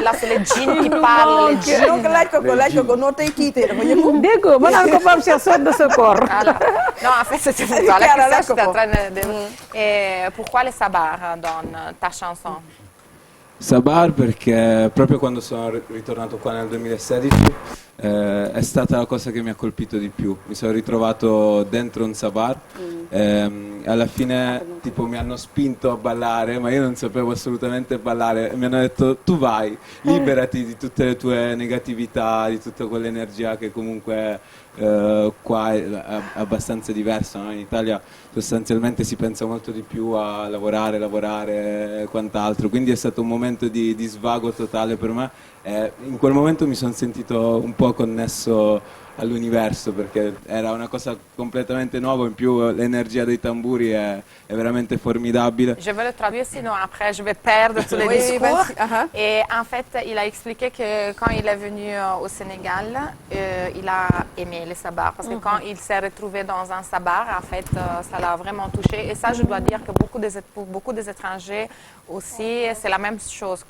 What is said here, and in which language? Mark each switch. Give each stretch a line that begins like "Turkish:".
French: Là, c'est les djinns qui parlent, les djinns.
Wolof: Donc, laaj ko noo tey kiité dafa yëngu. Dégg nga ma naan ko Pape Cher
French: sort de ce corps. Voilà. Non, en fait, c'était pour toi. La question, j'étais en train de... Et pourquoi les sabars dans ta chanson?
Italian: Sabar perché proprio quando sono ritornato qua nel 2016 è stata la cosa che mi ha colpito di più. Mi sono ritrovato dentro un sabar, alla fine tipo mi hanno spinto a ballare, ma io non sapevo assolutamente ballare. Mi hanno detto tu vai, liberati di tutte le tue negatività, di tutta quell'energia che comunque qua è abbastanza diversa, no? In Italia sostanzialmente si pensa molto di più a lavorare e quant'altro, quindi è stato un momento di svago totale per me. In quel momento mi sono sentito un po' connesso all'universo perché era una cosa completamente nuova, in più l'energia dei tamburi è veramente formidabile.
French: Je vais le traduire, sinon après je vais perdre tous les discours. Et en fait, il a expliqué que quand il est venu au Sénégal, il a aimé les sabars parce que quand il s'est retrouvé dans un sabar, en fait, ça l'a vraiment touché. Et ça, je dois dire que pour beaucoup des étrangers aussi, c'est la même chose.